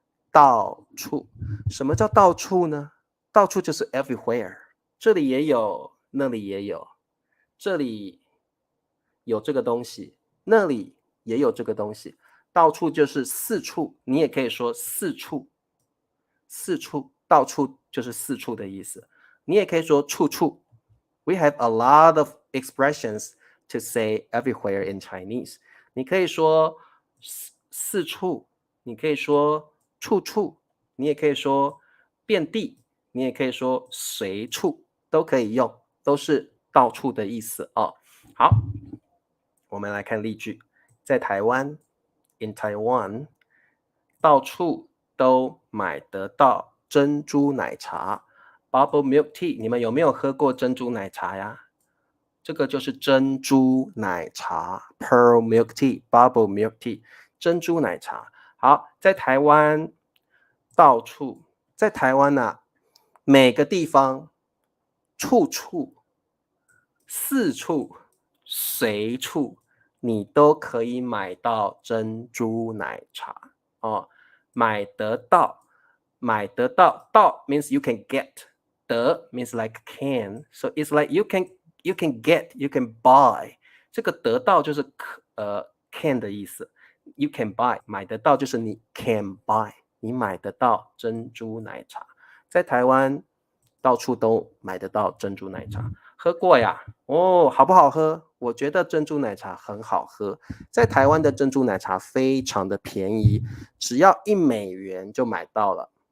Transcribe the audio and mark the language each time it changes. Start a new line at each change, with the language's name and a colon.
Chinese: 到处，什么叫到处呢？到处就是 everywhere， 这里也有，那里也有，这里有这个东西，那里也有这个东西，到处就是四处，你也可以说四处，四处，到处就是四处的意思，你也可以说处处。
English: We have a lot of expressions to say everywhere in Chinese.
Chinese: 你可以说四处，你可以说处处，你也可以说遍地，你也可以说随处，都可以用，都是到处的意思哦。好，我们来看例句，在台湾 ，
English: in Taiwan，
Chinese: 到处都买得到珍珠奶茶。
English: Bubble milk tea，
Chinese: 你们有没有喝过珍珠奶茶呀？这个就是珍珠奶茶 ，
English: pearl milk tea，bubble milk tea，
Chinese: 珍珠奶茶。好，在台湾到处，在台湾每个地方，处处，四处，随处，你都可以买到珍珠奶茶买得到，买得到，到
English: means you can get。得 means like can, so it's like you can get, you can buy.
Chinese: 这个得到就是can 的意思。
English: You can buy
Chinese: 买得到就是你
English: can buy，
Chinese: 你买得到珍珠奶茶。在台湾到处都买得到珍珠奶茶，喝过呀？好不好喝？我觉得珍珠奶茶很好喝。在台湾的珍珠奶茶非常的便宜，只要$1就买到了。